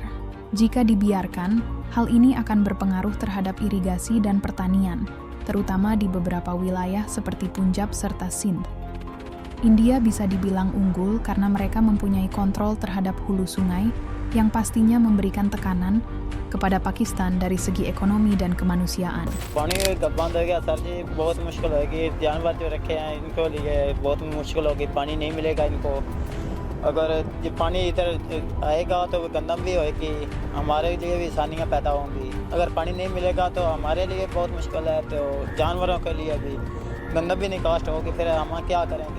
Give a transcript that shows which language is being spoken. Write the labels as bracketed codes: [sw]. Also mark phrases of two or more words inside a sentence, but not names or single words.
[id] Jika dibiarkan, hal ini akan berpengaruh terhadap irigasi dan pertanian, terutama di beberapa wilayah seperti Punjab serta Sindh. India bisa dibilang unggul karena mereka mempunyai kontrol terhadap hulu sungai yang pastinya memberikan tekanan kepada Pakistan dari segi ekonomi dan kemanusiaan. [ur] پانی بند ہو گیا سر جی، بہت مشکل ہوگی، جانور جو رکھے ہیں انکو لیے بہت مشکل ہوگی، پانی نہیں ملے گا انکو. اگر یہ پانی ادھر آئے گا تو گندم بھی ہوگی، ہمارے لیے بھی آسانیاں پیدا ہوں گی. اگر پانی نہیں ملے گا تو ہمارے لیے بہت مشکل ہے، تو جانوروں کے لیے بھی گندم بھی نہیں کاسٹ ہوگی، پھر ہم کیا کریں گے.